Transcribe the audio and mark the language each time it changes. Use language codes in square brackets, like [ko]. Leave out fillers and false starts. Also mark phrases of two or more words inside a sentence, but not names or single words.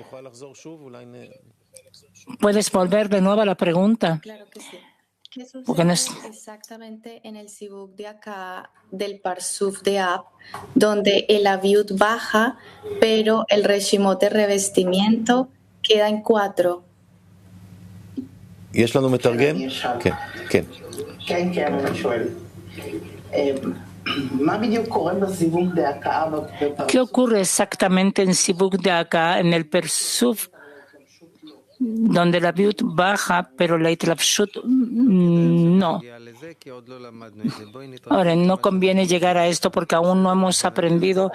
[es] ¿Puedes volver de nuevo a la pregunta? Claro que sí. ¿Qué sucede exactamente en el Sibuk de acá del Parsuf de Ab, donde el Aviut baja, pero el Reshimot de revestimiento queda en 4? [he] יש לנו מתרגם? כן, כן. כן, כן, אני שואל. מה בדיוק קורה בסיבוק דאקה? [es] ¿Qué ocurre exactamente en Sibuk de acá, en el Persuf, donde la Aviut baja, pero la Itlafshut no? Ahora, no conviene llegar a esto porque aún no hemos aprendido.